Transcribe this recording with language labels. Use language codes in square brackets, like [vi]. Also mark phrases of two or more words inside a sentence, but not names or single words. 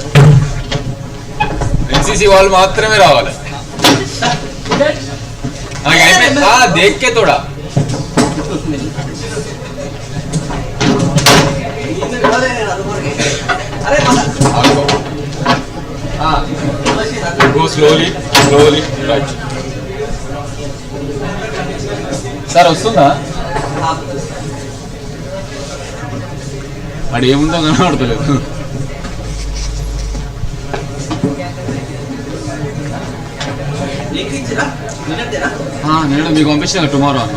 [te] एनसीसी వాళ్ళు మాత్రమే రావాలి. [hi] देख के थोड़ा [en] go slowly right [te] సార్ వస్తుందా? అది ఏముందో కనబడతలేదు. నేను మీకు పంపించాను టుమారో అని